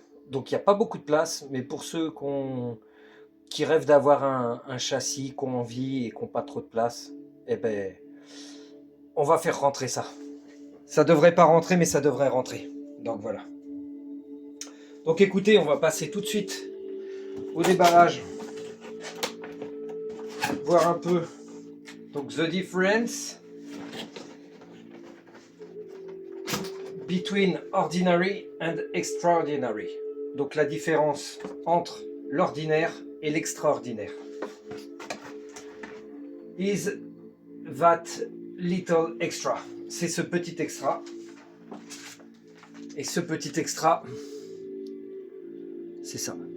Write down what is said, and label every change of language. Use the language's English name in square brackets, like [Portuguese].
[French] Donc il n'y a pas beaucoup de place, mais pour ceux qui rêvent d'avoir un châssis, qui ont envie et qui n'ont pas trop de place, eh ben on va faire rentrer ça. Ça devrait pas rentrer, mais ça devrait rentrer. Donc voilà. Donc écoutez, on va passer tout de suite au déballage. Voir un peu. [English] Donc the difference between ordinary and extraordinary. [French] Donc la différence entre l'ordinaire et l'extraordinaire. [English] Is that little extra. [French] C'est ce petit extra. Et ce petit extra, c'est ça.